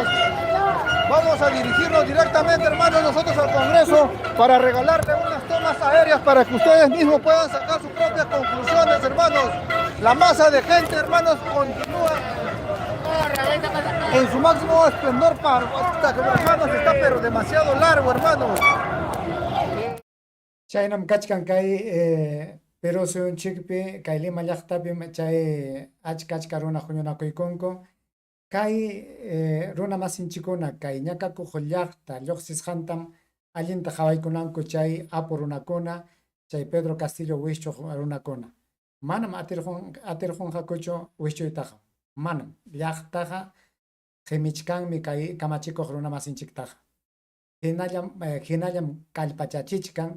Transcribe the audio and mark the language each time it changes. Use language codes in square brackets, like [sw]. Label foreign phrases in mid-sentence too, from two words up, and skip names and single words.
[es] Vamos a dirigirnos directamente, hermanos, nosotros al Congreso para regalarle unas tomas aéreas para que ustedes mismos puedan sacar sus propias conclusiones, hermanos. La masa de gente, hermanos, continúa en su máximo esplendor hasta que, hermanos, está pero demasiado largo, hermanos. [qu] Chaynam kachkan kay pero son chikpi kay Lima llaqtapi chay achka runa huñunakuykunku kay runa masinchikuna kay ñakakuq llaqta lluqsisqantam allinta qhawaykunanku chay apu runakuna chay Pedro Castillo wischuq runakuna manam atirqunqakuchu wischuytaqa manam llaqtaqa qhimichkanmi kay kamachikuq runa masinchiktaqa hinallam kallpachachichkan.